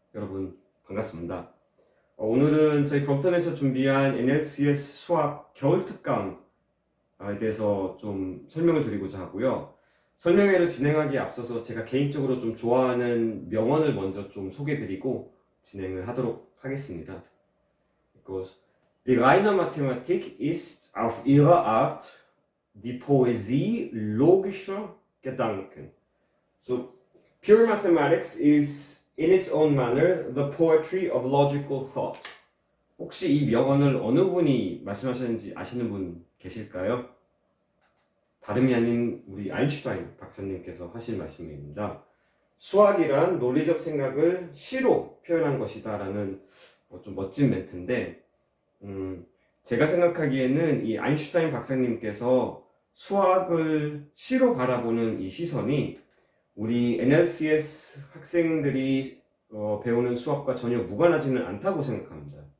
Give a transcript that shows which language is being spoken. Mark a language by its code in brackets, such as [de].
[ko] 여러분 반갑습니다. 오늘은 저희 브롬턴에서 준비한 NLCS 수학 겨울 특강에 대해서 좀 설명을 드리고자 하고요. 설명회를 진행하기에 앞서서 제가 개인적으로 좀 좋아하는 명언을 먼저 좀 소개드리고 진행을 하도록 하겠습니다. [en] Because [de] Die reine Mathematik ist auf ihre Art die Poesie logischer Gedanken. [en] So, pure mathematics is in its own manner the poetry of logical thought. [ko] 혹시 이 명언을 어느 분이 말씀하셨는지 아시는 분 계실까요? 다름이 아닌 우리 아인슈타인 박사님께서 하신 말씀입니다. 수학이란 논리적 생각을 시로 표현한 것이다 라는 좀 멋진 멘트인데 제가 생각하기에는 이 아인슈타인 박사님께서 수학을 시로 바라보는 이 시선이 우리 NLCS 학생들이 배우는 수학과 전혀 무관하지는 않다고 생각합니다.